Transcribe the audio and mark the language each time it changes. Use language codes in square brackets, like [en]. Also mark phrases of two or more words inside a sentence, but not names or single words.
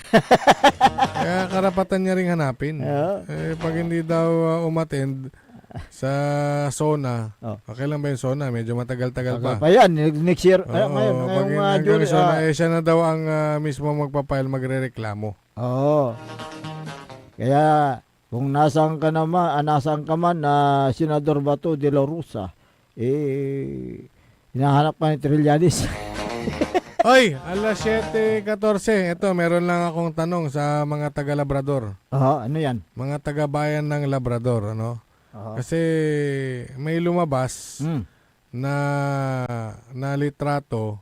[tl] Kaya karapatan niya rin hanapin. Pag hindi daw umattend sa SONA, kailan ba yung SONA? Medyo matagal-tagal pa. [en] Next year. [tl] Ngayon, SONA, siya na daw ang mismo magpapile, magre-reklamo. Kaya kung nasaan ka man na Senador Bato de la Rosa, hinahanap pa ni Trillanes. Oy, alas 7:14. Ito, meron lang akong tanong sa mga taga-Labrador. Ano yan? Mga taga-bayan ng Labrador, ano? Kasi may lumabas na litrato